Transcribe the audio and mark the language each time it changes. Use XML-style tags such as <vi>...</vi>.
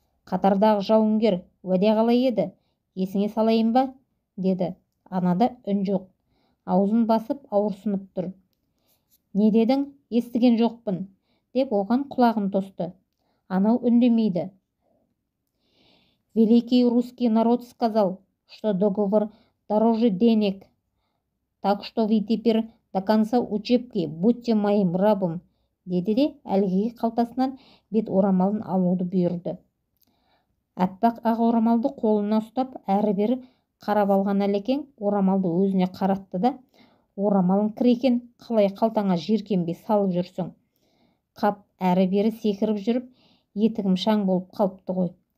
<kk>«Қатардағы жауынгер уәде қалай еді? Есіңе салайын ба?» деді. Анада үн жоқ. Аузын басып ауырсынып тұр. «Не дедің? Естіген жоқпын» деп оған құлағын тосты. Анау үндемейді.</kk> <ru>«Великий русский народ сказал, что договор дороже денег, так что вы теперь до конца учебки будьте моим рабом»</ru> <kk>деді де әлгіге қалтасынан бет орамалын алуды бұйырды. Әппақ ақ орамалды қолына ұстап әрі-бері қарап алған Әлекең орамалды өзіне қаратты да: «Орамалың кір екен, қалай қалтаңа жеркенбей салып жүрсің? Қап, әрі-бері секіріп жүріп, етігім шаң болып қалыпты ғой.</kk>